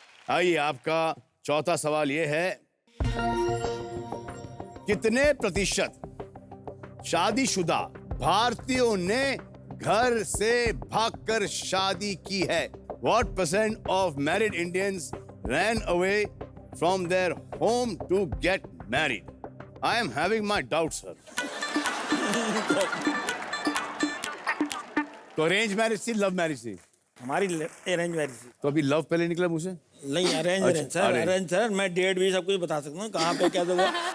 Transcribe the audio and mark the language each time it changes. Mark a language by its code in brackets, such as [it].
[hi] आइए, आपका चौथा सवाल यह है, कितने प्रतिशत शादीशुदा भारतीयों ने घर से भागकर शादी की है? [en] What percent of married Indians ran away from their home to get married? I am having my doubts, sir. [hi] तो अरेंज मैरिज थी, लव मैरिज थी? हमारी अरेंज मैरिज थी। तो अभी लव पहले निकला मुझे? नहीं, arrange arrange sir, arrange sir. मैं डेट भी सब कुछ बता सकता हूँ, कहाँ पे क्या दूंगा।